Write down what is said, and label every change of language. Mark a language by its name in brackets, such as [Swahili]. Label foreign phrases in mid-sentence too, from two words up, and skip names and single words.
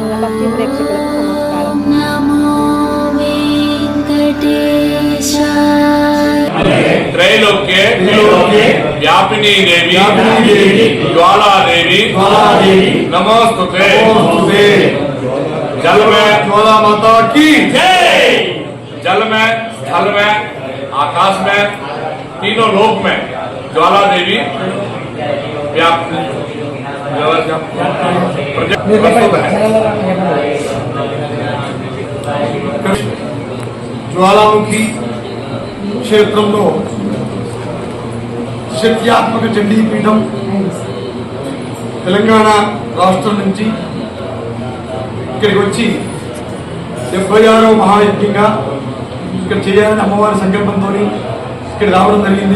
[Telugu] భక్తి ప్రేక్షకులకు నమస్కారం. [Sanskrit] त्रैलोक्ये व्यापिनी देवी ज्वाला देवी नमोस्तुते। [Hindi] जल में ज्वाला माता की जय। जल में, स्थल में, आकाश में, तीनों लोक में ज्वाला देवी [Telugu] ज्वालामुखी क्षेत्రంలో శక్త్యాత్మక చండీపీఠం తెలంగాణ రాష్ట్రం నుంచి ఇక్కడికి వచ్చి 76వ మహాయజ్ఞంగా ఇక్కడ చేయాలని అమ్మవారి సంకల్పంతో ఇక్కడ రావడం జరిగింది.